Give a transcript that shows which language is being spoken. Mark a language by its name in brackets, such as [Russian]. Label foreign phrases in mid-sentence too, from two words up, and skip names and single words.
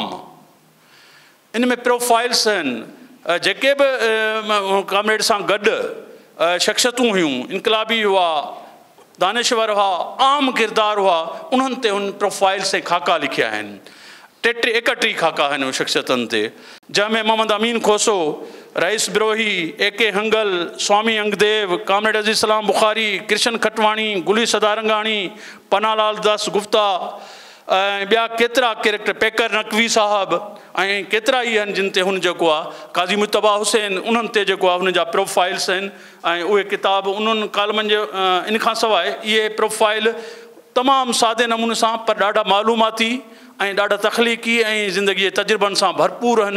[Sindhi] इन में प्रोफाइल्स आहिनि, जेके बि कामरेड सां गॾु शख़्सियतूं हुयूं, इनकलाबी हुआ, दानिश्वर हुआ, आम किरदार हुआ, उन्हनि ते हुन प्रोफाइल्स ऐं खाका लिखिया आहिनि। 31 खाका आहिनि उन शख़्सियतुनि ते, जंहिंमें मोहम्मद अमीन खोसो, रईस बिरोही, AK हंगल, स्वामी अंगदेव, कामरेड अज़ीज़ सलाम बुखारी, कृष्ण खटवाणी, गुली सदारंगाणी, पनालाल दास गुप्ता ऐं ॿिया केतिरा कैरेक्टर, पेकर नकवी साहब ऐं केतिरा ई आहिनि जिन ते हुन जेको आहे काज़ी मुतबा हुसैन, उन्हनि ते जेको आहे हुन जा प्रोफाइल्स आहिनि। ऐं उहे किताब उन्हनि कालमनि जे इन खां सवाइ इहे प्रोफाइल तमामु सादे नमूने सां पर ॾाढा मालूमाती ऐं ॾाढा तख़लीक़ी ऐं ज़िंदगीअ जे तजुर्बनि सां भरपूर आहिनि।